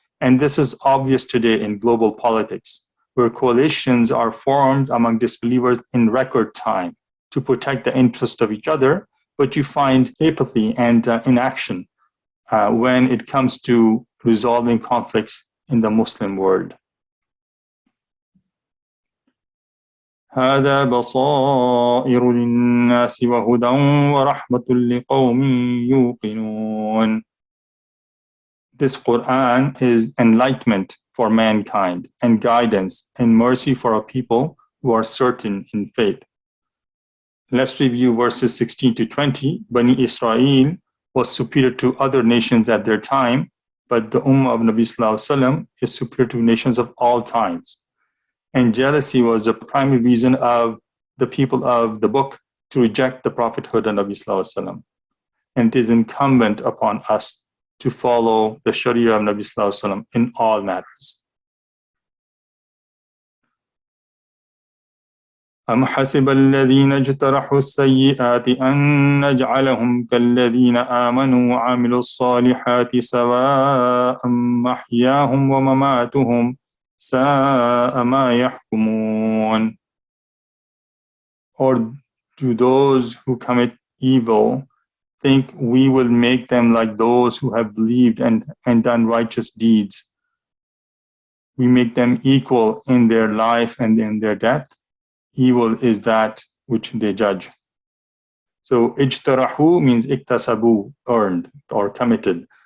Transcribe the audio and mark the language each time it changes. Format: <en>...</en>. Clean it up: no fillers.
<en>And this is obvious today in global politics, where coalitions are formed among disbelievers in record time to protect the interest of each other, but you find apathy and inaction when it comes to resolving conflicts in the Muslim world.</en> <ar>هذا بصائر للناس وهدى ورحمة لقوم يوقنون.</ar> <en>This Quran is enlightenment for mankind and guidance and mercy for a people who are certain in faith. Let's review verses 16 to 20. Bani Israel was superior to other nations at their time, but the Ummah of Nabi Sallallahu Alaihi Wasallam is superior to nations of all times. And jealousy was the primary reason of the people of the book to reject the prophethood of Nabi Sallallahu Alaihi Wasallam. And it is incumbent upon us to follow the Sharia of Nabi Sallallahu Alaihi Wasallam in all matters.</en> <ar>أم حسب الذين اجترحوا السيئات أن نجعلهم كالذين آمنوا وعملوا الصالحات سواء محياهم ومماتهم ساء ما يحكمون.</ar> <en>Or do those who commit evil think we will make them like those who have believed and done righteous deeds? We make them equal in their life and in their death. Evil is that which they judge. So ijtarahu means iktasabu, earned or committed.</en>